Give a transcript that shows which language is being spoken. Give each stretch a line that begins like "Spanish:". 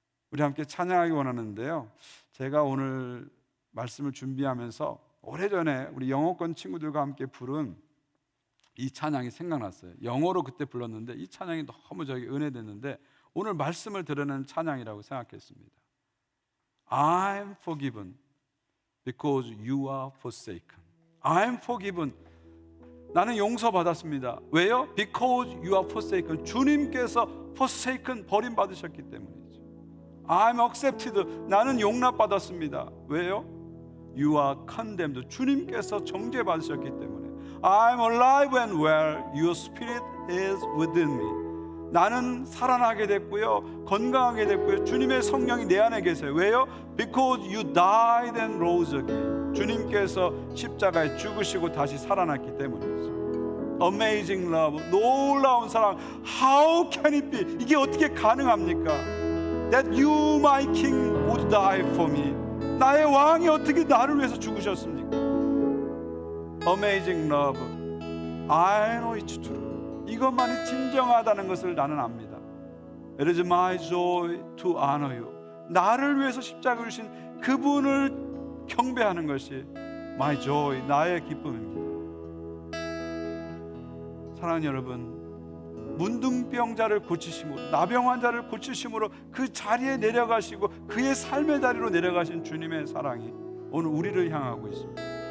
Korean: 우리 함께 찬양하기 원하는데요, 제가 오늘 말씀을 준비하면서 오래전에 우리 영어권 친구들과 함께 부른 이 찬양이 생각났어요. 영어로 그때 불렀는데 이 찬양이 너무 저에게 은혜됐는데 오늘 말씀을 드리는 찬양이라고 생각했습니다.
English: I'm forgiven because you are forsaken. I'm forgiven.
Korean: 나는 용서받았습니다. 왜요?
English: Because you are forsaken.
Korean: 주님께서 forsaken, 버림받으셨기 때문이죠.
English: I'm accepted.
Korean: 나는 용납받았습니다. 왜요?
English: You are condemned.
Korean: 주님께서 정죄받으셨기 때문에.
English: I'm alive and well. Your spirit is within me.
Korean: 나는 살아나게 됐고요, 건강하게 됐고요, 주님의 성령이 내 안에 계세요. 왜요?
English: Because you died and rose again.
Korean: 주님께서 십자가에 죽으시고 다시 살아났기 때문이죠.
English: Amazing love,
Korean: 놀라운 사랑.
English: How can it be?
Korean: 이게 어떻게 가능합니까?
English: That you, my king, would die for me.
Korean: 나의 왕이 어떻게 나를 위해서 죽으셨습니까?
English: Amazing love, I know it's true.
Korean: 이것만이 진정하다는 것을 나는 압니다.
English: It is my joy to honor you.
Korean: 나를 위해서 십자가를 주신 그분을 경배하는 것이
English: my joy,
Korean: 나의 기쁨입니다. 사랑하는 여러분, 문둥병자를 고치심으로, 나병 환자를 고치심으로 그 자리에 내려가시고 그의 삶의 자리로 내려가신 주님의 사랑이 오늘 우리를 향하고 있습니다.